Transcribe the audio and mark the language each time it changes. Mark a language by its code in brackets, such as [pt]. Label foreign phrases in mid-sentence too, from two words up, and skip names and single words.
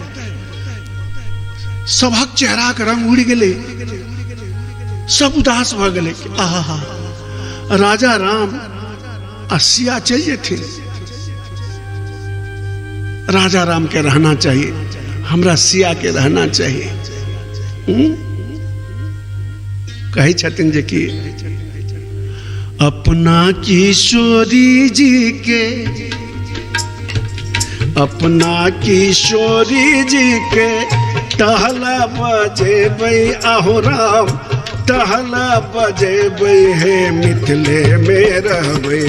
[mai] सबक चेहरा के रंग उड़ गेले, सब उदास भ गेले। आहा राजा राम सिया चल जेथिन। राजा राम के रहना चाहिए, हमरा सिया के रहना चाहिए। कहे छथिन जे कि अपना किशोरी जी के, अपना किशोरी जी के टहला बजेबै आहो राम, टहला बजेबै हे मिथिले में रहबै।